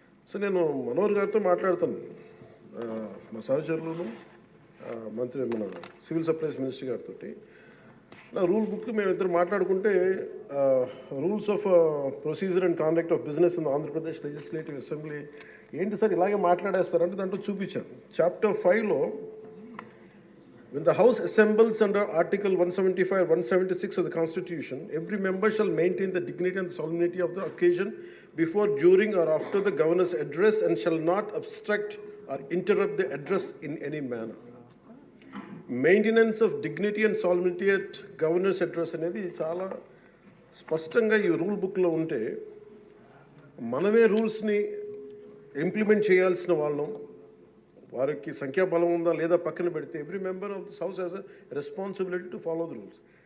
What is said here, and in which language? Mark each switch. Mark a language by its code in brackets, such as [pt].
[te] So నేను మనోహర్ గారితో మాట్లాడుతాను, మా సహచరులను, మన సివిల్ సప్లైస్ మినిస్టర్ గారితో. నా రూల్ బుక్ మేమిద్దరు మాట్లాడుకుంటే rules of procedure and conduct of business in Andhra Pradesh legislative assembly ఏంటి సార్ ఇలాగే మాట్లాడేస్తారంటే దాంట్లో చూపించాను. Chapter 5లో [en] when the House assembles under Article 175 or 176 of the Constitution, every member shall maintain the dignity and solemnity of the occasion before, during or after the Governor's address and shall not obstruct or interrupt the address in any manner. Maintenance of dignity and solemnity at governor's address [te] అనేది చాలా స్పష్టంగా ఈ rule బుక్లో ఉంటే మనమే రూల్స్ని implement చేయాల్సిన వాళ్ళం. వారికి సంఖ్యాబలం ఉందా లేదా పక్కన పెడితే [en] Every member of this house has a responsibility to follow the rules.